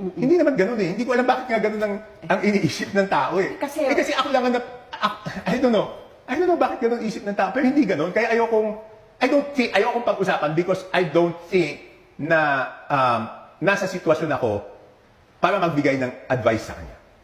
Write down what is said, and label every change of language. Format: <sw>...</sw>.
<tl>Hindi naman ganun eh. Hindi ko alam bakit nga ganun ang iniisip ng tao eh. Kasi- kasi ako lang</tl> <en>I don't know. I don't know</en> <tl>bakit ganun isip ng tao. Pero hindi ganun. Kaya ayokong pag-usapan</tl> <en>because I don't think</en> <tl>na nasa sitwasyon ako para magbigay ng advice sa kanya.</tl>